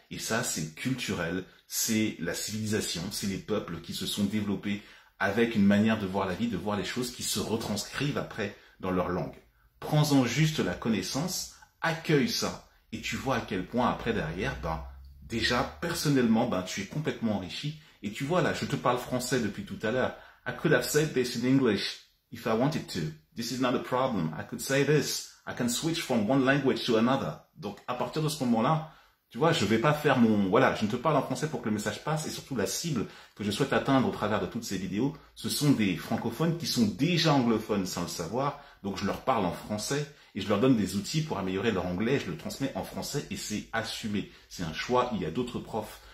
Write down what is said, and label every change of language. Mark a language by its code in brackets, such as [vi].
[fr] Et ça, c'est culturel. C'est la civilisation. C'est les peuples qui se sont développés avec une manière de voir la vie, de voir les choses qui se retranscrivent après dans leur langue. Prends-en juste la connaissance, accueille ça. Et tu vois à quel point après derrière, déjà personnellement, tu es complètement enrichi. Et tu vois là, je te parle français depuis tout à l'heure. [en] I could have said this in English if I wanted to. This is not a problem. I could say this. I can switch from one language to another. [fr] Donc à partir de ce moment-là, tu vois, je vais pas faire je ne te parle en français pour que le message passe et surtout la cible que je souhaite atteindre au travers de toutes ces vidéos, ce sont des francophones qui sont déjà anglophones sans le savoir. Donc je leur parle en français et je leur donne des outils pour améliorer leur anglais. Je le transmets en français et c'est assumé. C'est un choix. Il y a d'autres profs